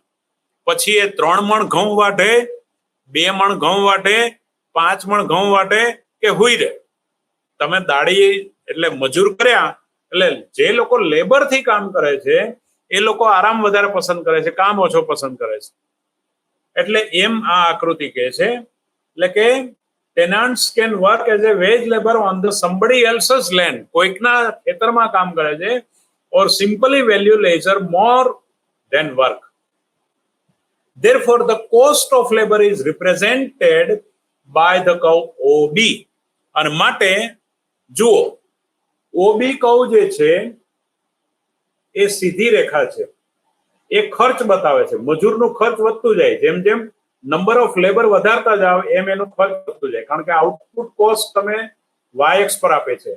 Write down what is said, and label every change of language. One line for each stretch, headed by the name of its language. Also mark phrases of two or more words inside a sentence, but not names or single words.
Gujarati: પછી એ 3 મણ ઘઉં વાટે, 2 મણ ઘઉં વાટે, 5 મણ ઘઉં વાટે કે હુઈ રહે, તમે દાડી એટલે મજૂર કર્યા. એટલે જે લોકો લેબર થી કામ કરે છે એ લોકો આરામ વધારે પસંદ કરે છે, કામ ઓછો પસંદ કરે છે. એટલે એમ આ આકૃતિ કહે છે. એટલે કે
English: tenants can work as a wage labor on the somebody else's land,
Gujarati: કોઈકના ખેતરમાં કામ કરે છે,
English: or simply value leisure more than work. Therefore the cost of labor is represented by the curve OB.
Gujarati: અને માટે જુઓ, OB કર્વ જે છે એ સીધી રેખા છે. એ ખર્ચ બતાવે છે. મજૂરનો ખર્ચ વધતું જાય, જેમ જેમ
English: number of labor
Gujarati: વધારતા જાવ એમ એનો ખર્ચ વધતું જાય, કારણ કે
English: output cost
Gujarati: તમે વાય એક્સ પર આપે છે.